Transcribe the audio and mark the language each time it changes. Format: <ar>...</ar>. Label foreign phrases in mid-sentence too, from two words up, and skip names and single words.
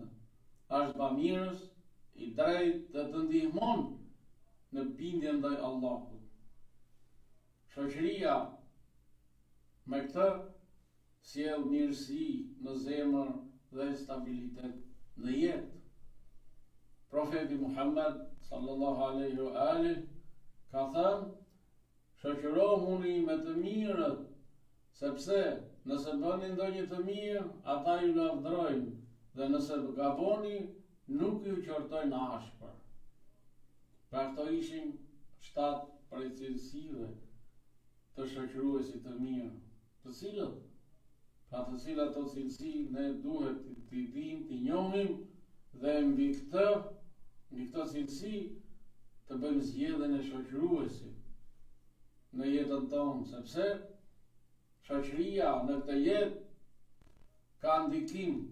<sq>Është bamirës, i drejtë dhe të ndihmon në bindje ndaj Allahut. Shoqëria me këtë sjell mirësi në zemër dhe stabilitet në jetë. Profeti Muhammed</sq> <ar>صلى الله عليه وآله</ar> <sq>ka thënë, shoqërohuni me të mirët, sepse nëse bëni ndonjë të mirë, ata ju lavdrojnë, dhe nëse gaboni, nuk ju qortojnë ashpër. Pra këto ishin 7 prej cilësive të shoqëruesit të mirë, të cilat të cilësi ne duhet t'i dim, t'i njohim, dhe mbi këtë cilësi të bëjmë zgjedhjen e shoqëruesit në jetën tonë, sepse shoqëria në këtë jetë ka ndikim</sq>